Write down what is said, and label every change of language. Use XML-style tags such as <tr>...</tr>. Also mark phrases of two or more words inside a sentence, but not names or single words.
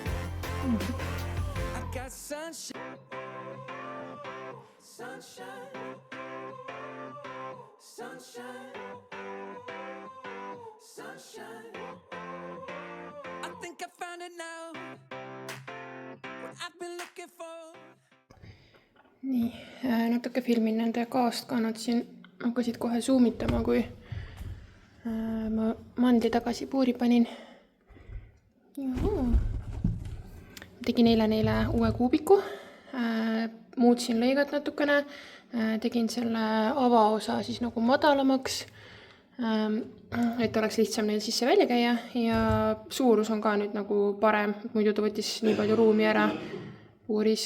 <en>I got sunshine. Sunshine. Sunshine. Sunshine. I think I found it now. What I've been looking for.</en> <et>Nii, natuke filmin nende kaast ka, nad siin hakkasid kohe zoomitama, kui ma mandli tagasi puuri panin. Tegin neile uue kuubiku, muutsin lõigat natukene, tegin selle avaosa siis nagu madalamaks, et oleks lihtsam neil sisse välja käia ja suurus on ka nüüd nagu parem, muidu ta võttis nii palju ruumi ära puuris.</et>